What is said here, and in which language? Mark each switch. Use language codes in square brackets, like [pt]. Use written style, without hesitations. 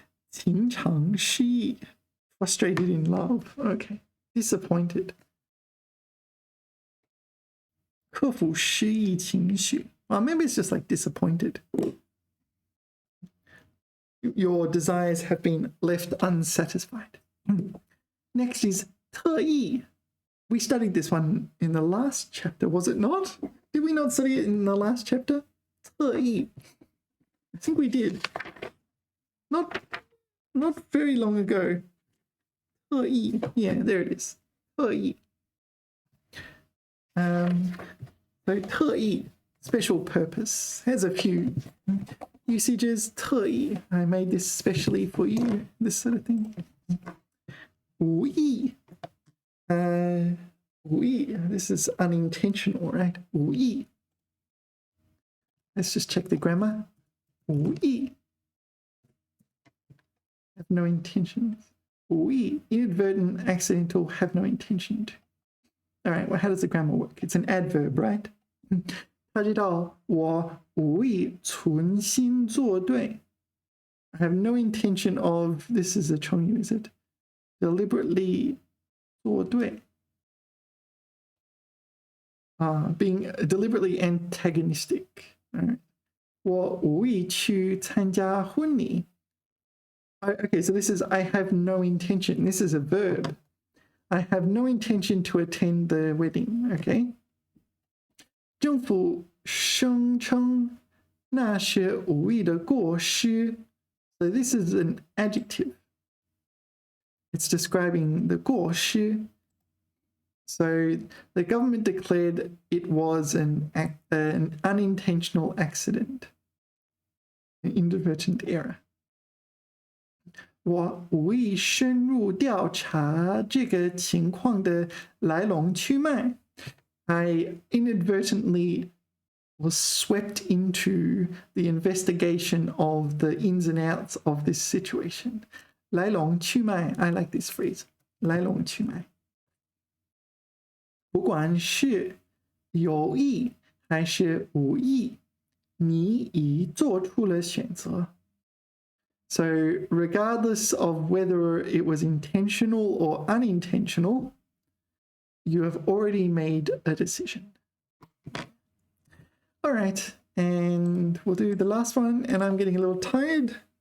[zh] 情场失意 [en] frustrated in love. Okay. Disappointed. [zh] 克服失意情绪 [en] Or maybe it's just like disappointed. Your desires have been left unsatisfied. Next is 特意. We studied this one in the last chapter, was it not? Did we not study it in the last chapter? 特意.I think we did. Not very long ago. 特意.Yeah, there it is. 特意. So 特意, special purpose, has a few usages. 特意, I made this specially for you, this sort of thing. 无意, 无意, this is unintentional, right? 无意.Let's just check the grammar. 无意, have no intentions. 无意, inadvertent, accidental, have no intention to. All right, well, how does the grammar work? It's an adverb, right? [zh] 他知道我无意存心作对. [en] I have no intention of, this is a 成语, is it? Deliberately 作对. Being deliberately antagonistic. All right. [zh] 我无意去参加婚礼. [en] Okay, so this is I have no intention. This is a verb. I have no intention to attend the wedding. Okay. [zh] 政府声称那是无意的过失. [en] So this is an adjective. It's describing the 过失. So the government declared it was an unintentional accident, an inadvertent error. [zh] 我无意深入调查这个情况的来龙去脉. [en] I inadvertently was swept into the investigation of the ins and outs of this situation. [zh] 来龙去脉, [en] I like this phrase. [zh] 来龙去脉. 不管是有意还是无意，你已做出了选择. [en] So regardless of whether it was intentional or unintentional, you have already made a decision. All right, and we'll do the last one, and I'm getting a little tired.